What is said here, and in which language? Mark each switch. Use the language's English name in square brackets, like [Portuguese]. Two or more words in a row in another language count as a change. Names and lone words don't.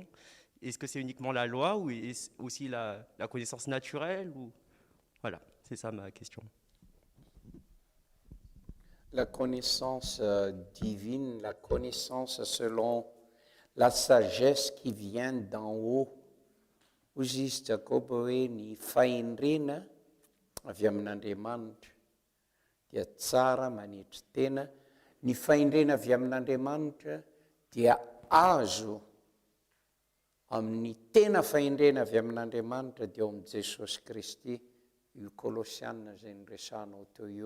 [French] Est-ce que c'est uniquement la loi ou est-ce aussi la connaissance naturelle ou... Voilà, c'est ça ma question. La connaissance divine, la connaissance selon la sagesse qui vient d'en haut. [Malagasy] Hozy izy Jakob hoe ny fahendrena avy amin'Andriamanitra dia tsara manetry tena. Ny fahendrena avy amin'Andriamanitra dia azo amin'ny tena fahendrena avy amin'Andriamanitra dia ao amin'i Jesosy Kristy, io Kolosiana izay niresanao teo io.